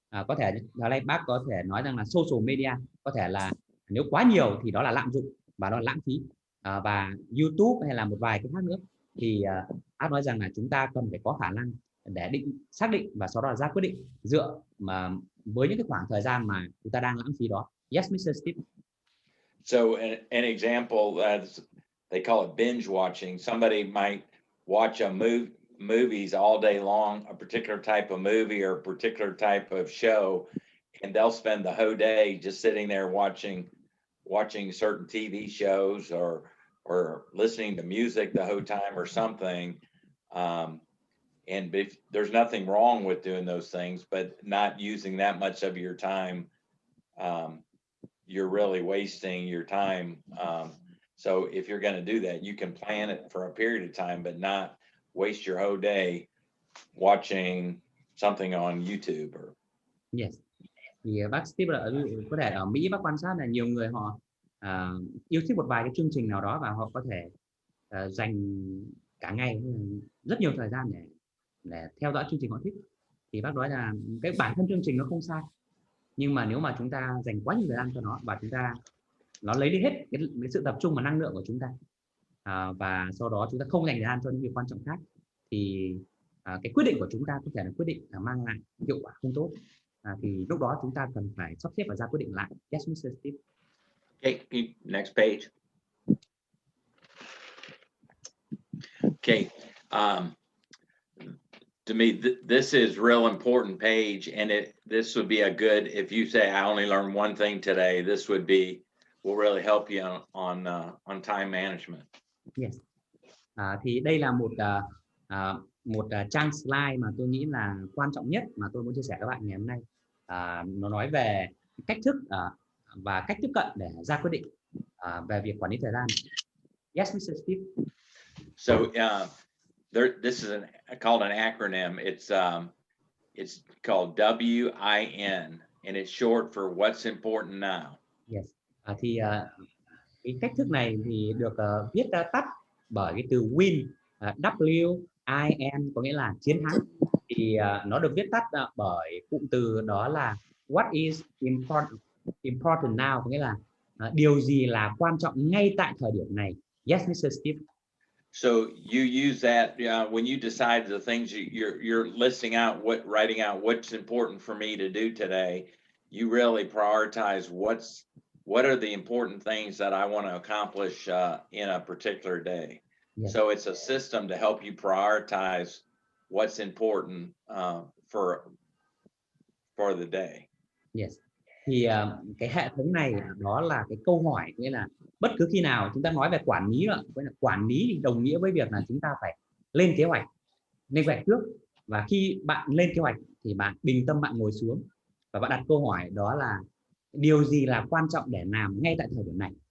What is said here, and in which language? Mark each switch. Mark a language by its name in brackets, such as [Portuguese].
[Vietnamese] Có thể ở đây bác có thể nói rằng là social media có thể là nếu quá nhiều thì đó là lạm dụng và đó là lãng phí, và YouTube hay là một vài cái khác nữa. thì bác nói rằng là chúng ta cần phải có khả năng để xác định và sau đó là ra quyết định dựa mà với những cái khoảng thời gian mà chúng ta đang lãng phí đó. [English] Yes, Mr. Steve. So an example, they call it binge watching. Somebody might watch movies all day long, a particular type of movie or a particular type of show, and they'll spend the whole day just sitting there watching certain TV shows or listening to music the whole time or something. And there's nothing wrong with doing those things, but not using that much of your time, you're really wasting your time. So if you're going to do that, you can plan it for a period of time, but not waste your whole day watching something on YouTube. Yes. [Vietnamese] Thì bác Steve là có thể ở Mỹ bác quan sát là nhiều người họ yêu thích một vài cái chương trình nào đó và họ có thể dành cả ngày rất nhiều thời gian để theo dõi chương trình họ thích. Thì bác nói là cái bản thân chương trình nó không sai, nhưng mà nếu mà chúng ta dành quá nhiều thời gian cho nó và nó lấy đi hết cái sự tập trung và năng lượng của chúng ta, và sau đó chúng ta không dành thời gian cho những việc quan trọng khác, thì cái quyết định của chúng ta có thể là quyết định mang lại hiệu quả không tốt. Thì lúc đó chúng ta cần phải sắp xếp và ra quyết định lại. [English] Yes, Mr. Steve. Okay, next page. Okay, to me, this is real important page, and this would be a good, if you say I only learned one thing today, this will really help you on time management. Yes. [Vietnamese] Thì đây là một trang slide mà tôi nghĩ là quan trọng nhất mà tôi muốn chia sẻ với các bạn ngày hôm nay. Nó nói về cách thức và cách tiếp cận để ra quyết định về việc quản lý thời gian. [English] Yes, Mr. Steve. So this is called an acronym. It's called WIN, and it's short for What's Important Now. Yes. [Vietnamese] Thì cái cách thức này thì được viết tắt bởi cái từ win, WIN, có nghĩa là chiến thắng. Thì nó được viết tắt bởi cụm từ đó là [English] what is important now, [Vietnamese] có nghĩa là điều gì là quan trọng ngay tại thời điểm này. [English] Yes, Mr. Steve. So you use that when you decide the things you're listing out, writing out what's important for me to do today. You really prioritize what are the important things that I want to accomplish in a particular day. Yes. So it's a system to help you prioritize what's important for the day. Yes. [Vietnamese] Thì cái hệ thống này đó là cái câu hỏi, nghĩa là bất cứ khi nào chúng ta nói về quản lý rồi, quản lý thì đồng nghĩa với việc là chúng ta phải lên kế hoạch trước, và khi bạn lên kế hoạch thì bạn bình tâm, bạn ngồi xuống và bạn đặt câu hỏi đó là điều gì là quan trọng để làm ngay tại thời điểm này.